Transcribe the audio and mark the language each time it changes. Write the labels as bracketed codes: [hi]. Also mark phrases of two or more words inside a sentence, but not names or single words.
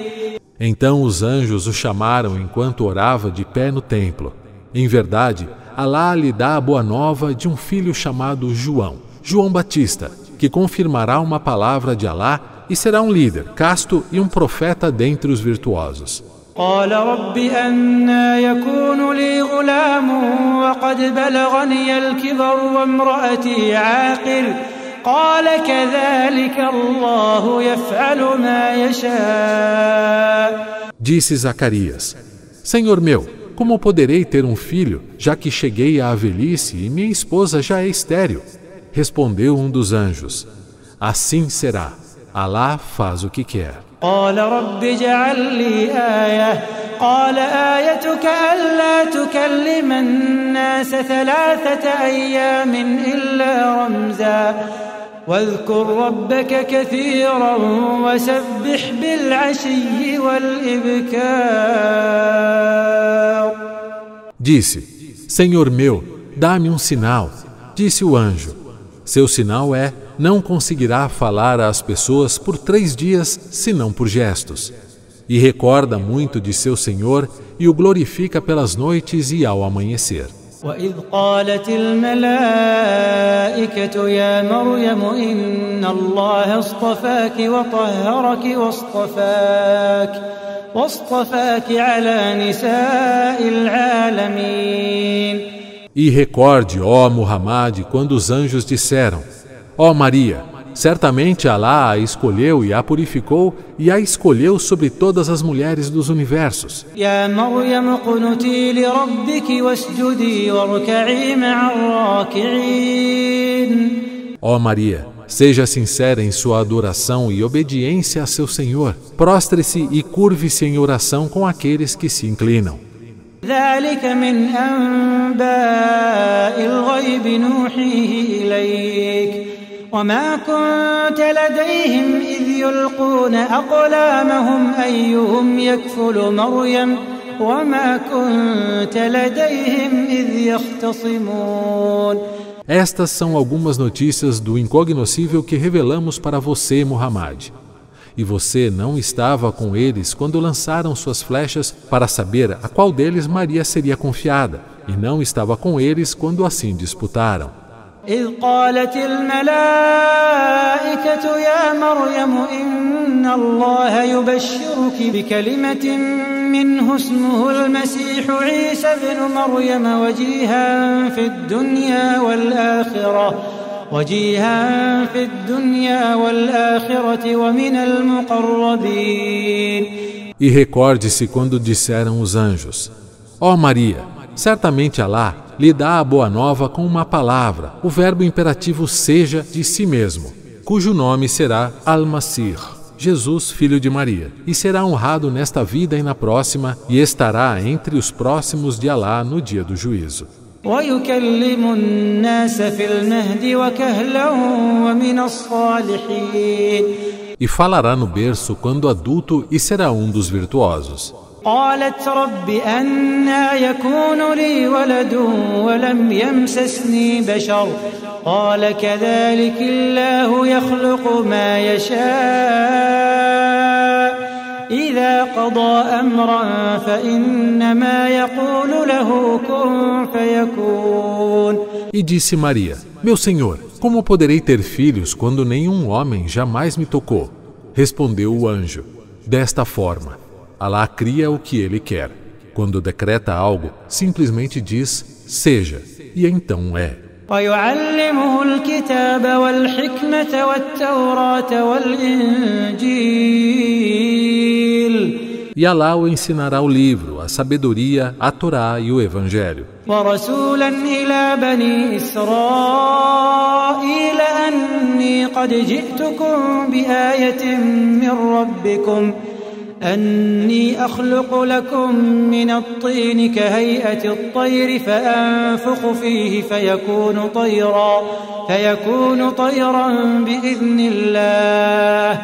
[pt] Então os anjos o chamaram enquanto orava de pé no templo. Em verdade, Alá lhe dá a boa nova de um filho chamado João Batista, que confirmará uma palavra de Alá e será um líder, casto e um profeta dentre os virtuosos. [ar] قال رب أنى يكون لي غلام وقد بلغني الكبر وامرأتي عاقر قال كذلك الله يفعل ما يشاء. [pt] Disse Zacarias: Senhor meu, como poderei ter um filho, já que cheguei à velhice e minha esposa já é estéril? Respondeu um dos anjos: Assim será. Alá faz o que quer. [ar] قال رب اجعل لي آية قال آيتك ألا تكلم الناس 3 أيام إلا رمزا واذكر ربك كثيرا وسبح بالعشي والإبكار. [pt] Disse: Senhor meu, dá-me um sinal. Disse o anjo: Seu sinal é: não conseguirá falar às pessoas por 3 dias, senão por gestos. E recorda muito de seu Senhor e o glorifica pelas noites e ao amanhecer. [ar] وإذ قالت الملائكة يا مريم إن الله اصطفاك وطهرك واصطفاك على نساء العالمين. [pt] E recorde, ó Muhammad, quando os anjos disseram: Ó Maria, certamente Alá a escolheu e a purificou e a escolheu sobre todas as mulheres dos universos. [ar] يا مريم اقنتي لربك واسجدي واركعي مع الراكعين. [pt] Ó Maria, seja sincera em sua adoração e obediência a seu Senhor. Prostre-se e curve-se em oração com aqueles que se inclinam. [ar] ذلك من أنباء الغيب نوحيه إليك وما كنت لديهم إذ يلقون أقلامهم أيهم يكفل مريم وما كنت لديهم إذ يختصمون. [pt] Estas são algumas notícias do incognoscível que revelamos para você, Muhammad. E você não estava com eles quando lançaram suas flechas para saber a qual deles Maria seria confiada, e não estava com eles quando assim disputaram. [ar] إذ قالت الملائكة يا مريم إن الله يبشرك بكلمة منه اسمه المسيح عيسى ابن مريم وجيها في الدنيا والآخرة وجيها في الدنيا والآخرة ومن المقربين. [pt] E recorde-se quando disseram os anjos: Ó Maria, certamente Alá lhe dá a boa nova com uma palavra, o verbo imperativo seja de si mesmo, cujo nome será Al-Masih, Jesus, filho de Maria, e será honrado nesta vida e na próxima, e estará entre os próximos de Alá no dia do juízo. [ar] ويكلم الناس في المهد وكهلا ومن الصالحين. [pt] E falará no berço quando adulto e será um dos virtuosos. [ar] قالت رب أنى يكون لي ولد ولم يمسسني بشر قال كذلك الله يخلق ما يشاء إذا قضى أمرا فإنما يقول له كن فيكون. [pt] E disse Maria: Meu Senhor, como poderei ter filhos quando nenhum homem jamais me tocou? Respondeu o anjo: Desta forma, Alá cria o que ele quer. Quando decreta algo, simplesmente diz seja, e então é. [ar] ويعلمه الكتاب والحكمة والتوراة والإنجيل. [pt] E Alá o ensinará o livro, a sabedoria, a Torá e o Evangelho. [ar] ورسولا إلى بني إسرائيل أني قد جئتكم بآية من ربكم أني أخلق لكم من الطين كهيئة الطير فأنفخ فيه فيكون طيرا بإذن الله.